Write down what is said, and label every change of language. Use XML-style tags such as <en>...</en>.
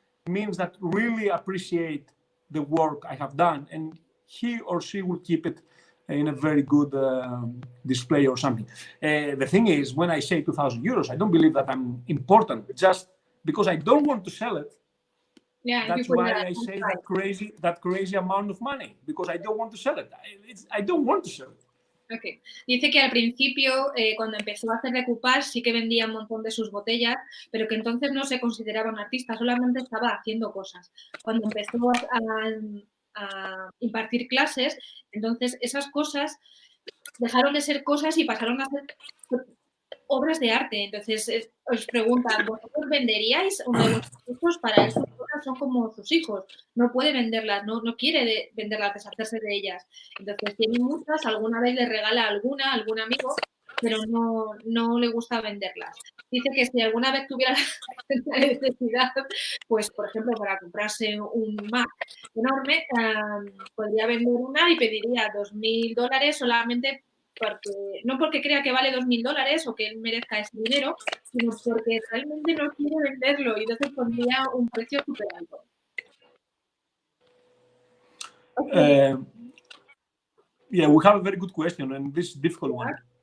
<en>It means that really appreciate the work I have done, and he or she will keep it in a very good display or something. The thing is, when I say 2,000 euros, I don't believe that I'm important, just because I don't want to sell it. Yeah, that's why I say that crazy amount of money, because I don't want to sell it. I don't want to sell it. Okay.</en> <es>Dice que al principio, cuando empezó a hacer decoupage, sí que vendía un montón de sus botellas, pero que entonces no se consideraba un artista, solamente estaba haciendo cosas. Cuando empezó a impartir clases, entonces esas cosas dejaron de ser cosas y pasaron a ser obras de arte. Entonces os preguntan, ¿vosotros venderíais uno de vuestros hijos? Para eso son como sus hijos, no puede venderlas, no quiere venderlas, deshacerse de ellas. Entonces tiene muchas, alguna vez le regala alguna, algún amigo, pero no le gusta venderlas. Dice que si alguna vez tuviera la necesidad, pues por ejemplo para comprarse un Mac enorme, podría vender una y pediría $2.000 solamente no porque crea que vale $2.000 o que él merezca ese dinero, sino porque realmente no quiere venderlo y entonces pondría un precio súper alto.</es> <en>Okay. Yeah, we have a very good question, and this is a difficult one.</en>